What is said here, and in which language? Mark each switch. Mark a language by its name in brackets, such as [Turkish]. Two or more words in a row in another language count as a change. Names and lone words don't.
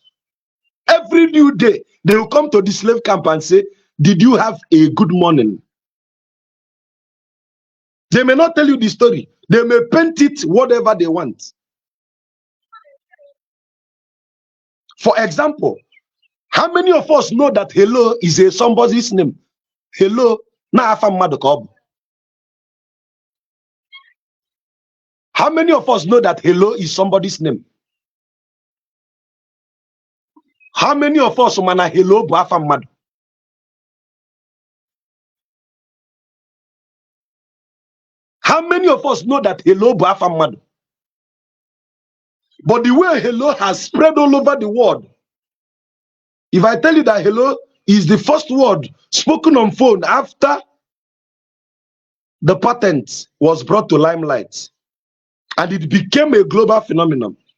[English] Every new day, they will come to the slave camp and say, did you have a good morning? They may not tell you the story. They may paint it whatever they want. For example, how many of us know that hello is a somebody's name? Hello, [Igbo] na afa mmadụ ka ọ bụ. [English] How many of us know that hello is somebody's name? How many of us [Igbo] mana hello bụ afa mmadụ? [English] How many of us know that hello [Igbo] bụ afa mmadụ? [English] But the way hello has spread all over the world, if I tell you that hello is the first word spoken on phone after the patent was brought to limelight, and it became a global phenomenon.